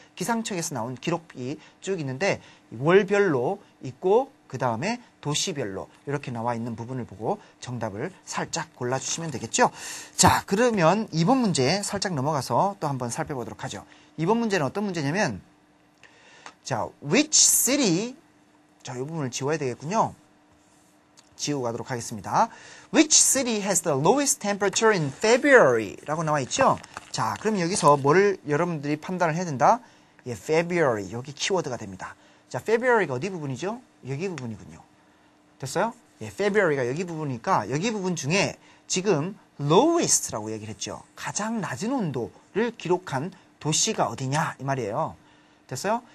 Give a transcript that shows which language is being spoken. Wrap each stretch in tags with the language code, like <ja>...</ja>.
<ko>기상청에서 나온 기록이 쭉 있는데 월별로 있고 그 다음에 도시별로 이렇게 나와 있는 부분을 보고 정답을 살짝 골라주시면 되겠죠. 자, 그러면 이번 문제 살짝 넘어가서 또 한번 살펴보도록 하죠. 이번 문제는 어떤 문제냐면 자,</ko> <en>which city,</en> <ko>자, 이 부분을 지워야 되겠군요. 지우고 가도록 하겠습니다.</ko> <en>Which city has the lowest temperature in February?</en> <ko>라고 나와 있죠? 자, 그럼 여기서 뭐를 여러분들이 판단을 해야 된다? 예, February. 여기 키워드가 됩니다. 자, February가 어디 부분이죠? 여기 부분이군요. 됐어요? 예, February가 여기 부분이니까 여기 부분 중에 지금 lowest라고 얘기를 했죠. 가장 낮은 온도를 기록한 도시가 어디냐? 이 말이에요. 됐어요?</ko>